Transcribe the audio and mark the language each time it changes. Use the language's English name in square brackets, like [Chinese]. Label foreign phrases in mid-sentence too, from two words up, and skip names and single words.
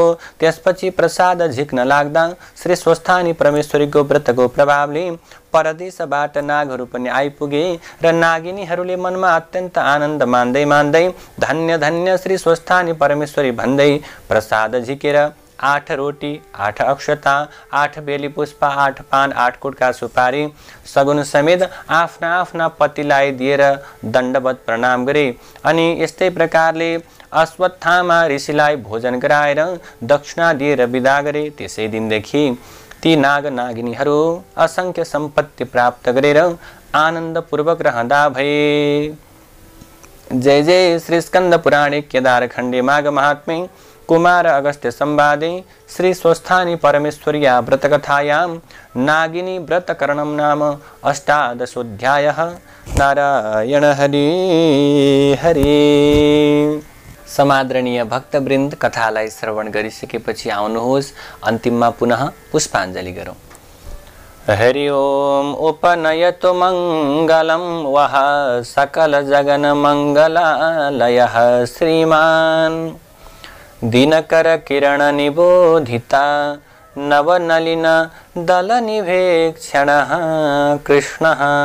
[Nepali] त्यसपछि प्रसाद झिक्न लाग्दा श्री स्वस्थानी परमेश्वरीको व्रतको प्रभावले परदेशबाट नागहरू पनि आइपुगे र नागिनीहरूले मनमा अत्यन्त आनन्द मान्दै मान्दै धन्य धन्य श्री स्वस्थानी परमेश्वरी भन्दै प्रसाद झिकेर 8 रोटी, 8 अक्षता, 8 बेली पुष्प, 8 पान, 8 कुटका सुपारी सगुन समेत आफ्ना आफ्ना पतिलाई दिएर दण्डवत प्रणाम गरे। अनि यस्तै प्रकारले अश्वत्थामा ऋषिलाई भोजन गराएर दक्षिणा दिएर विदा गरे। त्यसै दिनदेखि ती नाग नागिनीहरू असंख्य सम्पत्ति प्राप्त गरेर आनन्दपूर्वक रहँदा भए। [Sanskrit] जय जय श्री स्कंद पुराणे केदार खण्डे माघ महात्म्ये कुमार अगस्त्य संवादे श्री स्वस्थानी परमेश्वर्या व्रतकथायां नागिनी व्रतकरणं नाम 18 नारायण हरि हरि। [Nepali] समादरणीय भक्तवृन्द, कथालाई श्रवण गरिसकेपछि आउनुहोस् अन्तिममा पुनः पुष्पाञ्जलि गरौँ। [Sanskrit] हरि ओम उपनयतु मंगलम वह सकल जगन मंगलालयः श्रीमान दिनकर किरण निबोधिता नवनलिन दल निभेक्षणः कृष्णः